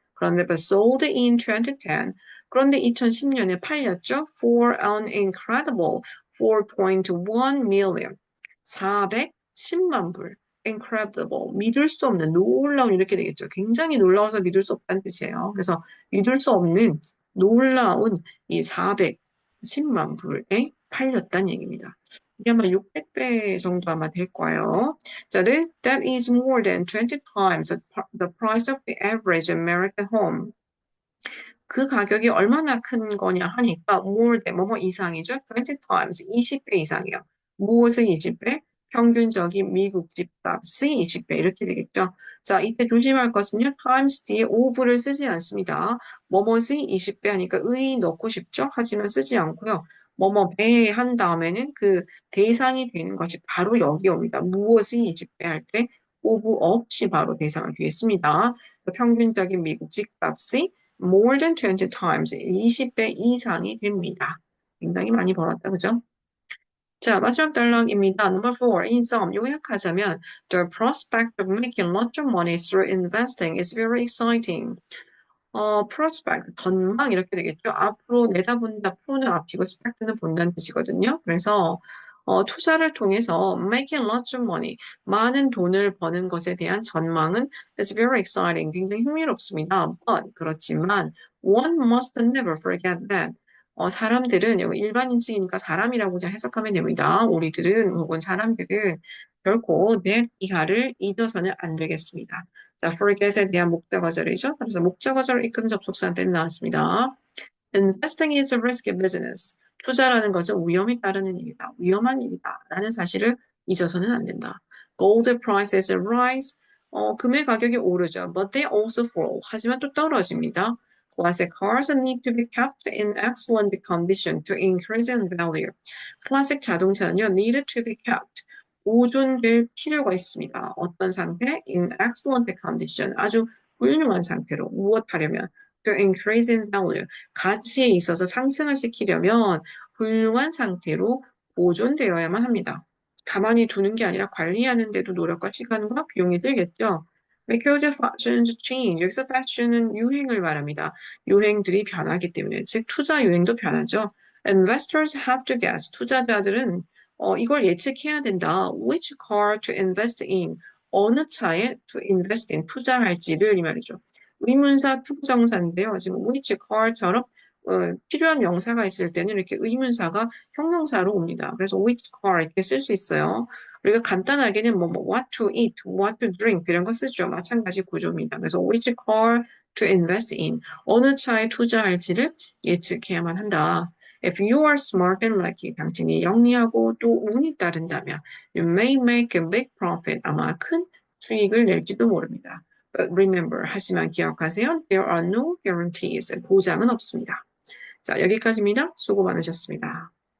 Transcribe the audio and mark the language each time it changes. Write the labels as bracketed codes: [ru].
[ko] 그런데 [en] but sold in 2010 [ko] 그런데 2010년에 팔렸죠 [en] for an incredible 4.1 million [ko] 410만 불 incredible, 믿을 수 없는, 놀라운 이렇게 되겠죠. 굉장히 놀라워서 믿을 수 없다는 뜻이에요. 그래서 믿을 수 없는 놀라운 이 410만 불에 팔렸다는 얘기입니다. 이게 아마 600배 정도 아마 될 거예요. [en] 자, that is more than 20 times the price of the average American home. [ko] 그 가격이 얼마나 큰 거냐 하니까 more than 뭐뭐 이상이죠. 20 times 20배 이상이요. 무엇은 20배? 평균적인 미국 집값이 20배 이렇게 되겠죠. 자, 이때 조심할 것은요. times 뒤에 over를 쓰지 않습니다. 뭐뭐이 20배 하니까 의 넣고 싶죠. 하지만 쓰지 않고요. 뭐뭐 배 한 다음에는 그 대상이 되는 것이 바로 여기 옵니다. 무엇이 20배 할 때 over 없이 바로 대상을 뒤에 씁니다. 평균적인 미국 집값이 [en] more than 20 times, [ko] 20배 이상이 됩니다. 굉장히 많이 벌었다, 그죠? 자, 마지막 단락입니다. Number 4. [en] In sum, [ko] 요약하자면 [en] the prospect of making lots of money through investing is very exciting. [ko] prospect, 전망 이렇게 되겠죠. 앞으로 내다본다, pro는 앞이고 expect는 본다는 뜻이거든요. 그래서 투자를 통해서 [en] making lots of money, [ko] 많은 돈을 버는 것에 대한 전망은 [en] is very exciting, [ko] 굉장히 흥미롭습니다. But 그렇지만 [en] one must never forget that [ko] 사람들은 여기 일반인칭이니까 사람이라고 그냥 해석하면 됩니다. 우리들은 혹은 사람들은 결코 that 이하를 잊어서는 안 되겠습니다. 자, forget에 대한 목적어절이죠. 그래서 목적어절을 이끈 접속사한테 나왔습니다. [en] Investing is a risky business. [ko] 투자라는 것은 위험이 따르는 일이다. 위험한 일이다. 라는 사실을 잊어서는 안 된다. [en] Gold prices rise. [ko] 금의 가격이 오르죠. [en] But they also fall. [ko] 하지만 또 떨어집니다. [en] Classic cars need to be kept in excellent condition to increase in value. [ko] 클래식 자동차는요, [en] need to be kept. [ko] 보존될 필요가 있습니다. 어떤 상태? [en] In excellent condition. [ko] 아주 훌륭한 상태로. 무엇하려면? [en] To increase in value. [ko] 가치에 있어서 상승을 시키려면 훌륭한 상태로 보존되어야만 합니다. 가만히 두는 게 아니라 관리하는 데도 노력과 시간과 비용이 들겠죠. [en] Because fashions change. [ko] 여기서 fashion은 유행을 말합니다. 유행들이 변하기 때문에, 즉 투자 유행도 변하죠. [en] Investors have to guess. [ko] 투자자들은 이걸 예측해야 된다. [en] Which car to invest in. [ko] 어느 차에 [en] to invest in. [ko] 투자할지를 이 말이죠. 의문사 투부정사인데요. 지금 which car처럼 필요한 명사가 있을 때는 이렇게 의문사가 형용사로 옵니다. 그래서 which car 이렇게 쓸 수 있어요. 우리가 간단하게는 [en] what to eat, what to drink [ko] 이런 거 쓰죠. 마찬가지 구조입니다. 그래서 [en] which car to invest in. [ko] 어느 차에 투자할지를 예측해야만 한다. [en] If you are smart and lucky, [ko] 당신이 영리하고 또 운이 따른다면 [en] you may make a big profit. [ko] 아마 큰 수익을 낼지도 모릅니다. [en] But remember, [ko] 하지만 기억하세요. [en] There are no guarantees. [ko] 보장은 없습니다. 자, 여기까지입니다. 수고 많으셨습니다.